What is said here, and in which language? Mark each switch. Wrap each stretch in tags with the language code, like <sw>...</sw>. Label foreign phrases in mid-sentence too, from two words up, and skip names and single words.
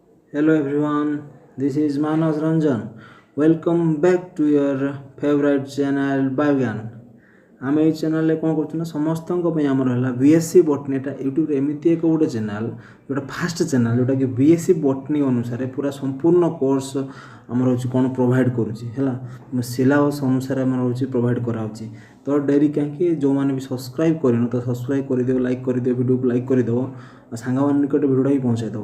<en>Hello everyone, this is Manas Ranjan. Welcome back to your favorite channel Bhagyan.</en> <or>ଆମେ ଏଇ ଚ୍ୟାନେଲରେ କ'ଣ କରୁଛୁ ନା ସମସ୍ତଙ୍କ ପାଇଁ ଆମର ହେଲା ବିଏସସି ବଟନୀ। ଏଟା ୟୁଟ୍ୟୁବରେ ଏମିତି ଏକ ଗୋଟେ ଚ୍ୟାନେଲ ଯେଉଁଟା</or> <en>first channel</en> <or>ଯେଉଁଟାକି ବିଏସସି ବଟନୀ ଅନୁସାରେ ପୁରା ସମ୍ପୂର୍ଣ୍ଣ କୋର୍ସ ଆମର ହେଉଛି କ'ଣ ପ୍ରୋଭାଇଡ଼ କରୁଛି ହେଲା। ସିଲାବସ୍ ଅନୁସାରେ ଆମର ହେଉଛି ପ୍ରୋଭାଇଡ଼ କରାହେଉଛି। ତ ଡେରି କାହିଁକି, ଯେଉଁମାନେ ବି ସବସ୍କ୍ରାଇବ୍ କରିନ ତ ସବସ୍କ୍ରାଇବ୍ କରିଦିଅ, ଲାଇକ୍ କରିଦିଅ, ଭିଡ଼ିଓକୁ ଲାଇକ୍ କରିଦେବ, ସାଙ୍ଗମାନଙ୍କ ନିକଟରେ ଭିଡ଼ିଓଟା ହିଁ ପହଞ୍ଚାଇଦେବ।</or>